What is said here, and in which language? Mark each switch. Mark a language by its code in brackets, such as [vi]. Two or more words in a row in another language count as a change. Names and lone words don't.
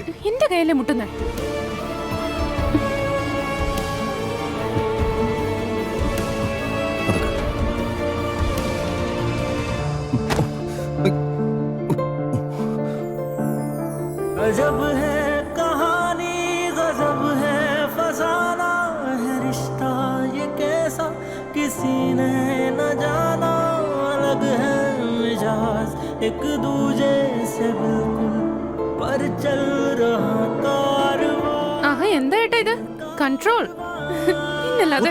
[ml] എന്റെ കയ്യിലെ മുട്ടുന്നേ. [hi] गजब है कहानी, गजब है फसाना है रिश्ता ये कैसा किसी ने न जाना. अलग है मिजाज एक दूजे से बिल्कुल पर चल रहा कारवां. [ml] ആഹാ, എന്താ ഏട്ടാ ഇത്? കൺട്രോൾ ഇന്നല്ലാതെ